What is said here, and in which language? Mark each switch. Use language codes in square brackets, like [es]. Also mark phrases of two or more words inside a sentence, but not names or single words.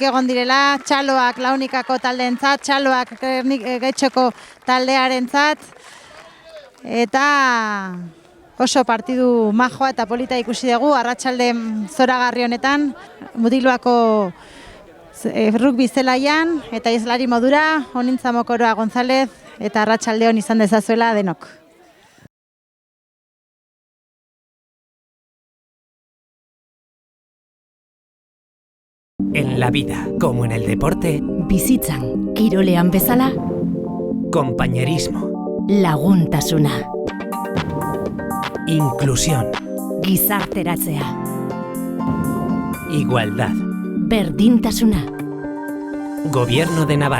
[eu] egon direla, txaloak launikako taldeentzat, txaloak Getxoko taldearentzat, eta oso partidu majoa eta polita ikusi dugu, arratsalde zoragarri honetan, Mutiloako rugby zelaian eta izlari modura, Honintza Mokoroa González, eta arratsalde hon izan dezazuela denok. [es] En la vida, como en el deporte, [eu] Bizitzan, kirolean bezala, [es] compañerismo, [eu] laguntasuna, [es] inclusión, [eu] gizarteratzea, [es] igualdad. [eu] berdintasuna, [es] Gobierno de Navarra.